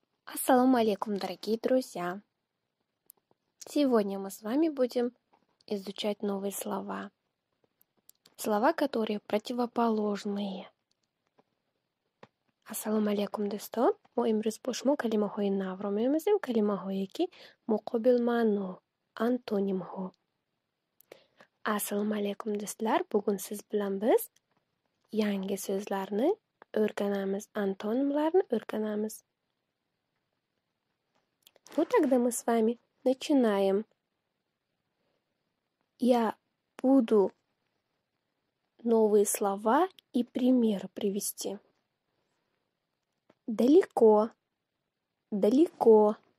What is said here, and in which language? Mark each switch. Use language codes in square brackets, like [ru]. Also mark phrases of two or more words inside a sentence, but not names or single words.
[ar] السلام عليكم, [ru] дорогие друзья! Сегодня мы с вами будем изучать новые слова. Слова, которые противоположные. [ar] السلام عليكم, [tg] достон. Мо имрӯз бо шумо калимаҳои навро меомӯзем, калимаҳое ки муқобил маъно, антонимҳо. [ar] السلام عليكم, [uz] do'stlar. Bugun siz bilan biz yangi so'zlarni o'rganamiz, antonimlarni o'rganamiz. [ru] Ну, тогда мы с вами начинаем. Я буду новые слова и примеры привести. Далеко, далеко.